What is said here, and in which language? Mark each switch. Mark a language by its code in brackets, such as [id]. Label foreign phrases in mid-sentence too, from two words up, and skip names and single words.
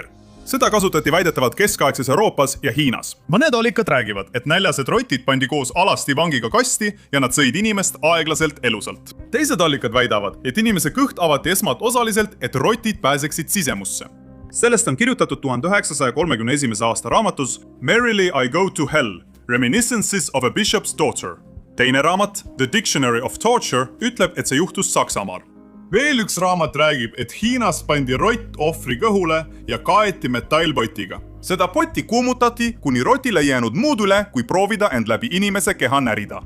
[et] Seda kasutati väidetavalt keskaegses Euroopas ja Hiinas. Mõned allikad räägivad, et näljased rotid pandi koos alasti vangiga kasti ja nad sõid inimest aeglaselt elusalt. Teised allikad väidavad, et inimese kõht avati esmalt osaliselt, et rotid pääseksid sisemusse. Sellest on kirjutatud 1931. aasta raamatus Merrily I Go to Hell, Reminiscences of a Bishop's Daughter. Teine raamat, The Dictionary of Torture, ütleb, et see juhtus Saksamaal. Veel üks raamat räägib, et Hiinas pandi rott ohvri kõhule ja kaeti metallpotiga. Seda potti kuumutati, kuni rotile jäänud muud üle, kui proovida end läbi inimese keha närida.